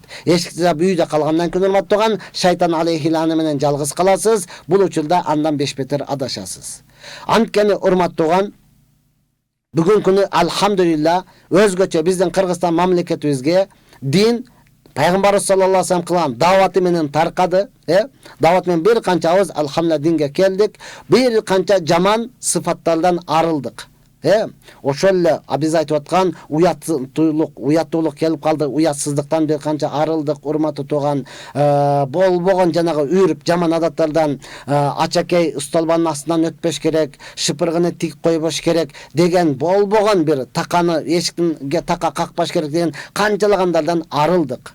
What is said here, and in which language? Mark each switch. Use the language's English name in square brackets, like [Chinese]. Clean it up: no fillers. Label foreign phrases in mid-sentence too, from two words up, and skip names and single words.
[Kyrgyz] Эшикти жап үйдө калгандан кийин, урматтуу туган, шайтан [Arabic] عليه اللعنة [Kyrgyz] менен жалгыз каласыз, бул учурда андан бешбетер адашасыз. Анткени, урматтуу туган, бүгүнкү күнү алхамдулилла өзгөчө биздин Кыргызстан мамлекетибизге дин пайгамбар [Arabic] صلى الله عليه وسلم [Kyrgyz] кылган даваты менен таркады, дават менен бир канча абыз алхамдулилла динге келдик, бир канча жаман сыфаттардан арылдык. Ошол эле биз айтып аткан уяттуулук келип калды, уятсыздыктан бир канча арылдык, урматтуу туган, болбогон жанагы үйрүп жаман адаттардан, ачакей столбанын астынан өтпөш керек, шыпыргыны тик койбош керек деген, болбогон бир таканы эшикке така какпаш керек деген канчалагандардан арылдык.